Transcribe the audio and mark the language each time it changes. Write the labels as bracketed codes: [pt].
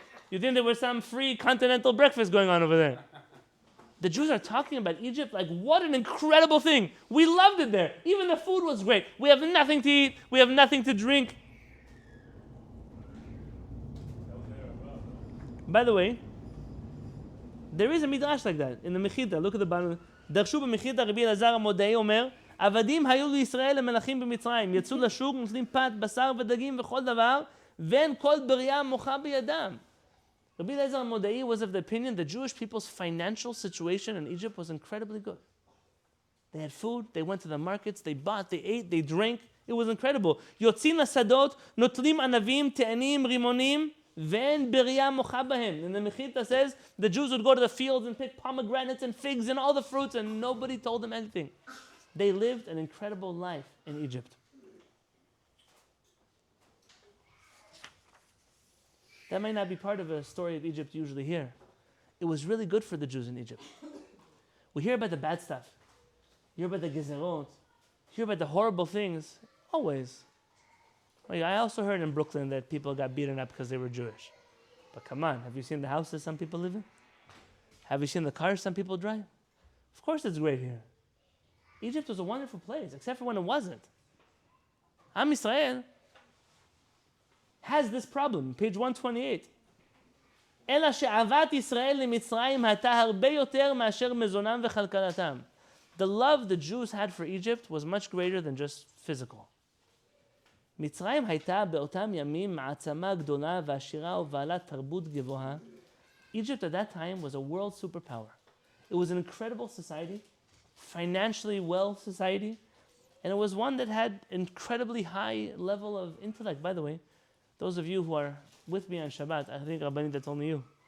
[en] You think there was some free continental breakfast going on over there. The Jews are talking about Egypt like, what an incredible thing. We loved it there. Even the food was great. We have nothing to eat. We have nothing to drink. By the way, there is a Midrash like that in the Mechita. Look at the bottom. [he] דרשו במחיתה רבי אלעזר המודעי אומר, עבדים היו לישראל למלכים במצרים, יצאו לשוק, נוטלים פת, בשר ודגים וכל דבר, ואין כל בריאה מוחה בידם. [en] Rabbi Eliezer Garner was of the opinion that Jewish people's financial situation in Egypt was incredibly good. They had food, they went to the markets, they bought, they ate, they drank. It was incredible. [he] יוצאים לשדות, נוטלים ענבים, תאנים, רימונים, ואין בריאה מוחה בהם. [en] And the Mechita says the Jews would go to the fields and pick pomegranates and figs and all the fruits, and nobody told them anything. They lived an incredible life in Egypt. That might not be part of a story of Egypt you usually hear. It was really good for the Jews in Egypt. We hear about the bad stuff. You hear about the gezerot. You hear about the horrible things. Always. Like, I also heard in Brooklyn that people got beaten up because they were Jewish. But come on, have you seen the houses some people live in? Have you seen the cars some people drive? Of course it's great here. Egypt was a wonderful place, except for when it wasn't. Am Yisrael has this problem, page 128. [he] אלא שאהבת ישראל למצרים הייתה הרבה יותר מאשר מזונם וכלכלתם. [en] The love the Jews had for Egypt was much greater than just physical. [he] מצרים הייתה באותם ימים מעצמה גדולה ועשירה ובעלת תרבות גבוהה. [en] Egypt at that time was a world superpower. It was an incredible society, financially well society, and it was one that had incredibly high level of intellect. By the way, those of you who are with me on Shabbat, I think Rabbanit, that's only you.